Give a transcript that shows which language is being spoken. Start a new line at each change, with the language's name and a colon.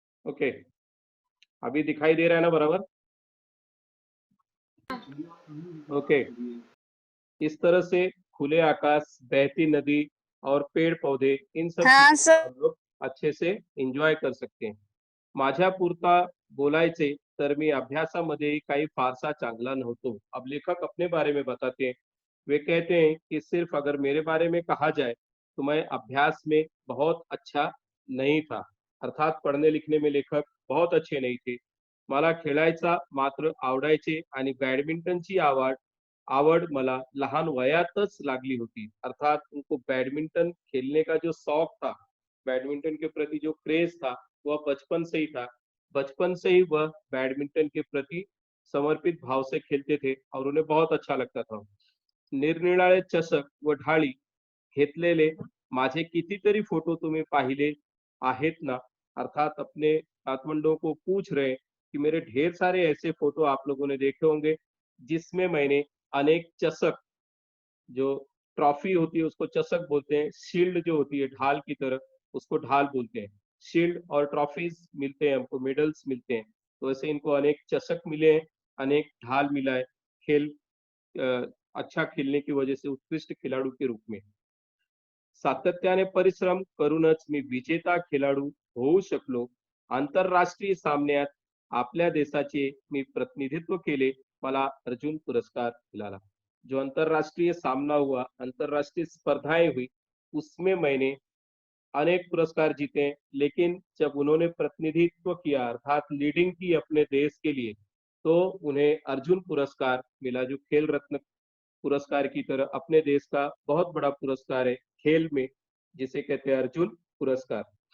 Hindi: Okay, अभी दिखाई दे रहा है ना बराबर? ओके, इस तरह से खुले आकाश, बहती नदी और पेड़ पौधे, इन सब हाँ चीजों को सर। हम लोग अच्छे से एन्जॉय कर सकते हैं।
Marathi: माझ्या पुरता बोलायचे तर मी अभ्यासामध्येही काही फारसा चांगला नव्हतो।
Hindi: अब लेखक अपने बारे में बताते हैं। वे कहते हैं कि सिर्फ अगर मेरे बारे में कहा जाए तो मैं अभ्यास में बहुत अच्छा नहीं था, अर्थात पढ़ने लिखने में लेखक बहुत अच्छे नहीं थे।
Marathi: मला खेळायचा मात्र आवडायचे आणि बॅडमिंटनची आवड आवड मला लहान वयातच लागली होती।
Hindi: अर्थात उनको बैडमिंटन खेलने का जो शौक था, बैडमिंटन के प्रति जो क्रेज था, वह बचपन से ही था। बचपन से ही वह बैडमिंटन के प्रति समर्पित भाव से खेलते थे और उन्हें बहुत अच्छा लगता था।
Marathi: निरनिराळे चषक व ढाली घेतलेले माझे कितीतरी फोटो तुम्ही पाहिले आहेत ना?
Hindi: अर्थात अपने नातवंडों को पूछ रहे हैं कि मेरे ढेर सारे ऐसे फोटो आप लोगों ने देखे होंगे जिसमें मैंने अनेक चषक, जो ट्रॉफी होती है उसको चषक बोलते हैं, शील्ड जो होती है ढाल की तरह उसको ढाल बोलते हैं। शील्ड और ट्रॉफीज मिलते हैं हमको, मेडल्स मिलते हैं। तो ऐसे इनको अनेक चषक मिले हैं, अनेक ढाल मिला है, खेल अ, अच्छा खेलने की वजह से उत्कृष्ट खिलाड़ू के रूप में।
Marathi: सातत्याने परिश्रम करूनच मी विजेता खेळाडू होऊ शकलो. आंतरराष्ट्रीय सामन्यात आपल्या देशाचे मी प्रतिनिधित्व केले. मला अर्जुन पुरस्कार मिला।
Hindi: जो अंतरराष्ट्रीय सामना हुआ, अंतरराष्ट्रीय स्पर्धाएं हुई, उसमें मैंने अनेक पुरस्कार जीते, लेकिन जब उन्होंने प्रतिनिधित्व किया अर्थात लीडिंग की अपने देश के लिए, तो उन्हें अर्जुन पुरस्कार मिला, जो खेल रत्न पुरस्कार की तरह अपने देश का बहुत बड़ा पुरस्कार है खेल में, जिसे कहते हैं अर्जुन पुरस्कार।